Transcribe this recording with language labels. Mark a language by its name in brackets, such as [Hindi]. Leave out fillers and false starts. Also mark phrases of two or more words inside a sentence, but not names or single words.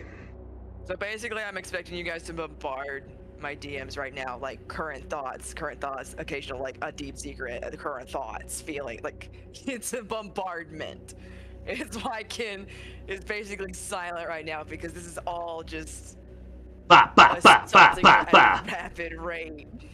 [English] So basically, I'm expecting you guys to bombard my DMs right now, like current thoughts, occasional, like a deep secret, the current thoughts, feeling like it's a bombardment. It's why Kin is basically silent right now because this is all just Ba ba ba ba assaulting ba at ba. a rapid rate.